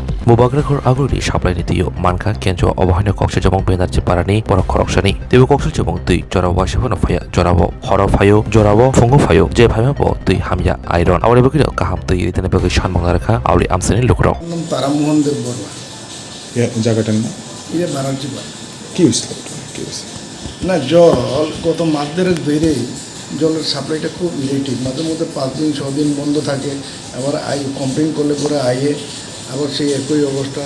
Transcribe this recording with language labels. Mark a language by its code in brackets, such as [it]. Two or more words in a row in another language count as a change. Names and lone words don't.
[trp] Mubarakor aguri supply ni tiyo manka kenjo obahino kokse jabong benar parani borok khoroksani tibo kokse jabong tui jorabo sebono phaya jorabo horo phayo jorabo fungo phayo je bhaima bo tui hamya iron awre bokino kaham tui ritene bagi shanmang rakha awli amsani lukrok [bn] নাম তারামোহন দেব বর্মা জায়গাটার নাম বানারসি পাড়া। কি হয়েছিল কি হয়েছে? না জল গত মাস দেড়েক ধরে জলের সাপ্লাইটা খুব ইরিটেটিভ, মাঝে মধ্যে 5 দিন 6 দিন বন্ধ থাকে, আবার কমপ্লেন করলে পরে আইয়ে আবার সেই একই অবস্থা।